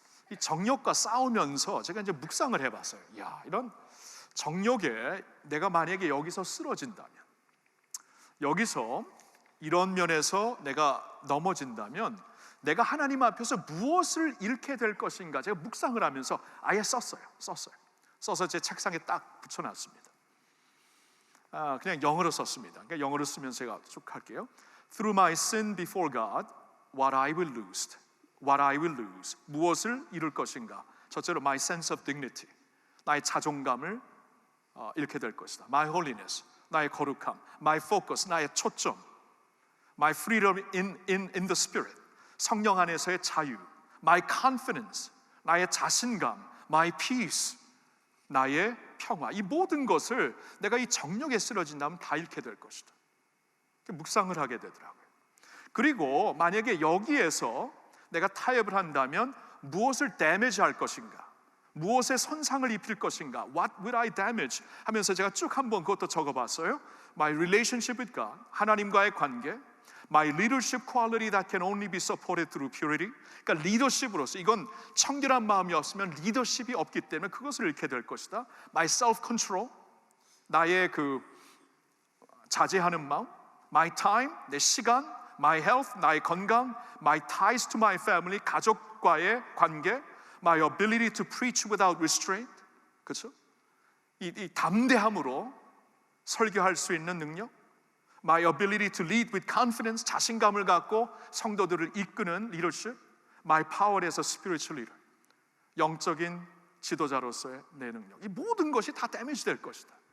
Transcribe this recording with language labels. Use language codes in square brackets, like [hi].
[ko] 이 정욕과 싸우면서 제가 이제 묵상을 해봤어요. 이런 정욕에 내가 만약에 여기서 쓰러진다면, 여기서 이런 면에서 내가 넘어진다면 내가 하나님 앞에서 무엇을 잃게 될 것인가, 제가 묵상을 하면서 아예 써서 제 책상에 딱 붙여놨습니다. 그냥 영어로 썼습니다. 그러니까 영어로 쓰면서 제가 쭉 할게요. [en] Through my sin before God, what I will lose. [ko] 무엇을 잃을 것인가? 첫째로 [en] my sense of dignity, [ko] 나의 자존감을 잃게 될 것이다. [en] My holiness, [ko] 나의 거룩함. [en] My focus, [ko] 나의 초점. [en] My freedom in the spirit, [ko] 성령 안에서의 자유. [en] My confidence, [ko] 나의 자신감. [en] My peace, [ko] 나의 평화. 이 모든 것을 내가 이 정욕에 쓰러진다면 다 잃게 될 것이다. 묵상을 하게 되더라고요. 그리고 만약에 여기에서 내가 타협을 한다면 무엇을 damage할 것인가, 무엇에 손상을 입힐 것인가, [en] What will I damage? [ko] 하면서 제가 쭉 한번 그것도 적어봤어요. [en] My relationship with God, [ko] 하나님과의 관계. [en] My leadership quality that can only be supported through purity. [ko] 그러니까 리더십으로서, 이건 청결한 마음이 없으면 리더십이 없기 때문에 그것을 잃게 될 것이다. [en] My self-control, [ko] 나의 그 자제하는 마음. [en] My time, [ko] 내 시간. [en] my health, [ko] 나의 건강, [en] my ties to my family, [ko] 가족과의 관계, [en] my ability to preach without restraint, [ko] 그렇죠? 이 담대함으로 설교할 수 있는 능력, [en] my ability to lead with confidence, [ko] 자신감을 갖고 성도들을 이끄는 leadership, [en] my power as a spiritual leader, [ko] 영적인 지도자로서의 내 능력. 이 모든 것이 다 데미지 될 것이다.